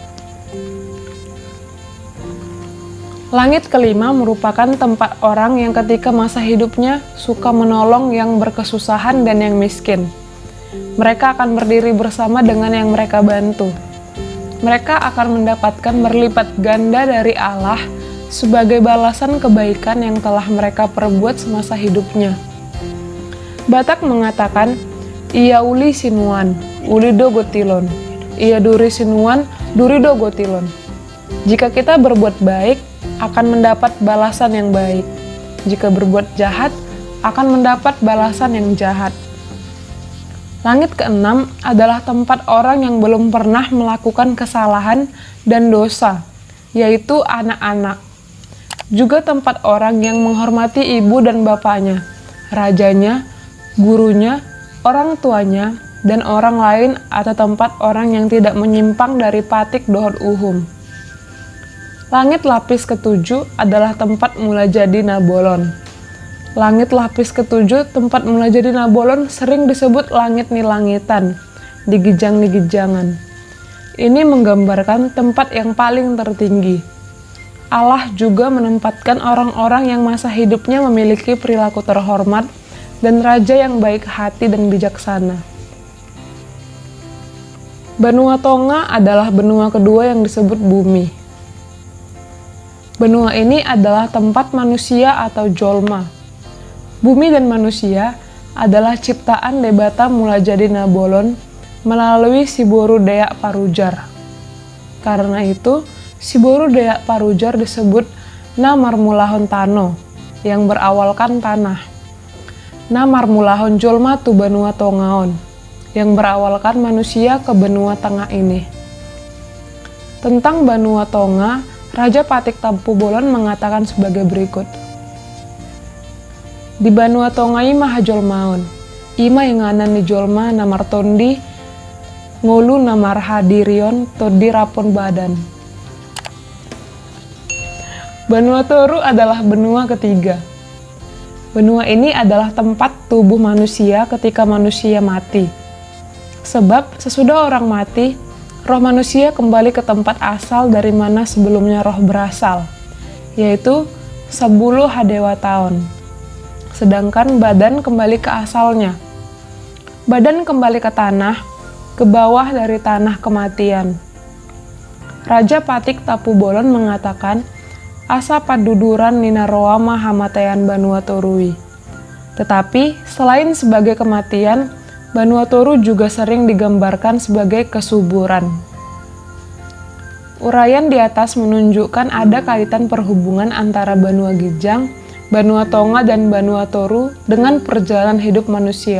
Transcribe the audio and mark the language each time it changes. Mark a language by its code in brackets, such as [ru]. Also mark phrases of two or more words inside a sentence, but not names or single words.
[id] Langit kelima merupakan tempat orang yang ketika masa hidupnya suka menolong yang berkesusahan dan yang miskin. Mereka akan berdiri bersama dengan yang mereka bantu. Mereka akan mendapatkan berlipat ganda dari Allah sebagai balasan kebaikan yang telah mereka perbuat semasa hidupnya. Batak mengatakan, [bbc] "Ia uli sinuan, uli do gotilon. Ia duri sinuan, duri do gotilon." [id] Jika kita berbuat baik, akan mendapat balasan yang baik. Jika berbuat jahat, akan mendapat balasan yang jahat. Langit keenam adalah tempat orang yang belum pernah melakukan kesalahan dan dosa, yaitu anak-anak. Juga tempat orang yang menghormati ibu dan bapaknya, rajanya, gurunya, orang tuanya, dan orang lain, atau tempat orang yang tidak menyimpang dari [bbc] patik dohot uhum. [id] Langit lapis ketujuh adalah tempat mula jadi Nabolon. Langit lapis ketujuh, tempat mula jadi Nabolon, sering disebut [bbc] langit nilangitan, digijang-digijangan. [id] Ini menggambarkan tempat yang paling tertinggi. Allah juga menempatkan orang-orang yang masa hidupnya memiliki perilaku terhormat dan raja yang baik hati dan bijaksana. Benua Tonga adalah benua kedua yang disebut bumi. Benua ini adalah tempat manusia atau jolma. Bumi dan manusia adalah ciptaan Debata mula jadi Nabolon melalui Siboru Deak Parujar. Karena itu, Siboru Deak Parujar disebut Namarmulahon Tano, yang berawalkan tanah. [bbc] Namarmulahon Jolma tu Benua Tongaon, [id] yang berawalkan manusia ke benua tengah ini. Tentang Benua Tonga, Raja Patik Tampu Bolon mengatakan sebagai berikut. [bbc] Di Benua Tonga ima hajolmaon, ima inganan ni jolma namartondi, ngolu namarhadirion todi rapon badan. [id] Benua Toru adalah benua ketiga. Benua ini adalah tempat tubuh manusia ketika manusia mati. Sebab sesudah orang mati, roh manusia kembali ke tempat asal dari mana sebelumnya roh berasal, yaitu 10 hadewa tahun. Sedangkan badan kembali ke asalnya. Badan kembali ke tanah, ke bawah dari tanah kematian. Raja Patik Tapu Bolon mengatakan, [bbc] asa paduduran Ninaroa Mahamatayan Benua Torui. [id] Tetapi, selain sebagai kematian, Benua Toru juga sering digambarkan sebagai kesuburan. Uraian di atas menunjukkan ada kaitan perhubungan antara Benua Gijang, Benua Tonga, dan Benua Toru dengan perjalanan hidup manusia.